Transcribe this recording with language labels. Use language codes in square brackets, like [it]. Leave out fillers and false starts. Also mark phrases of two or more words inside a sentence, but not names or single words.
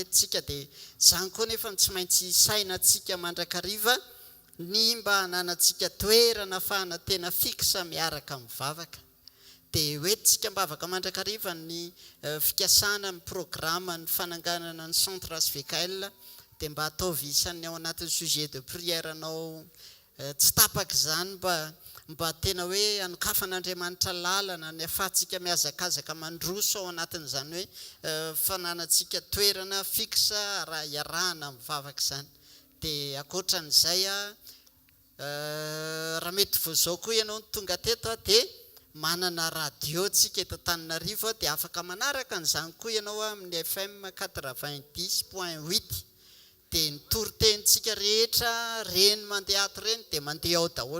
[mg] eto tsika dia zany koa nefa tsy maintsy saina atsika mandrakariva ny mba hananantsika toerana ahafahana tena fixa miaraka mivavaka dia hoentintsika mba afaka mandrakariva ny fikasana ny programa ny fananganana ny centre hvkl dia mba ataovy isan'ny ao anatin'ny [fr] sujet de prière [mg] anao tsy tapaka zany mba mba tena hoe anokafan'Andriamanitra lalana ny afahantsika miazakazaka mandroso ao anatin'izany hoe fananantsika toerana fixa raha iarahana mivavaka izany. Dia akoatran'izay raha mety voazao koa ianao tonga teto dia manana radio tsika eto Antananarivo dia afaka manaraka an'izany koa ianao amin'ny FM 90.8 dia ny toritentsika rehetra reny mandeha ato reny dia mandeha ao daholo.